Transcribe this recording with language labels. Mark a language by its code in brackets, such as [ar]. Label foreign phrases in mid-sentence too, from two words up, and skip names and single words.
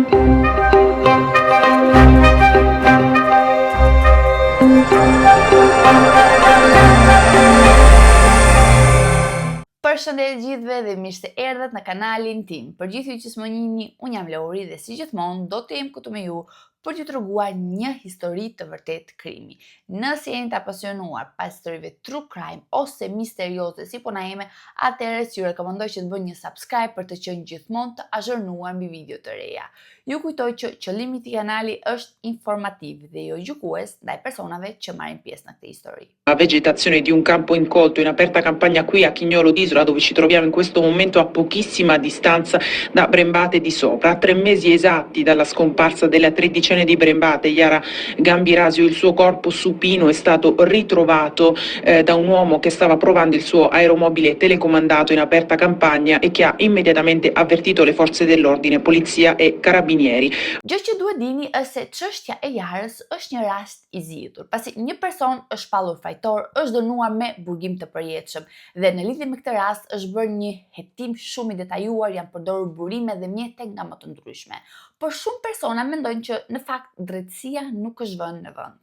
[sq] Përshëndetje gjithëve dhe mirë se erdhët në kanalin tim. Për gjithë ju që s'më njihni, unë jam Lori dhe si gjithmonë do të jem këtu me ju për t'ju treguar një histori të vërtet krimi. Nëse jeni të apasionuar pas historive [en] true crime [sq] ose misterioze si puna ime, atëherë ju rekomandoj që të bëni një subscribe për të qenë gjithmonë të azhurnuar mbi video të reja. Ju kujtoj që qëllimi i kanali është informativ dhe jo gjykues ndaj personave që marrin pjesë në këtë histori. [it] La vegetazione di un campo incolto in aperta campagna qui a Chignolo d'Isola, dove ci troviamo in questo momento a pochissima distanza da Brembate di Sopra. A 3 mesi esatti dalla scomparsa della tredicenne di Brembate, Yara Gambirasio, il suo corpo supino è stato ritrovato da un uomo che stava provando il suo aeromobile telecomandato in aperta campagna e che ha immediatamente avvertito le forze dell'ordine, polizia e carabinieri. [sq] Gjë që duhet dini është se çështja e Yarës është një rast i zgjidhur, pasi një person është shpallur fajtor, është dënuar me burgim të përjetshëm dhe në lidhje me këtë rast është bërë një hetim shumë i detajuar, janë përdorur burime dhe mjete nga më të ndryshme. Por shumë persona mendojnë që në fakt drejtësia nuk është vënë në vend.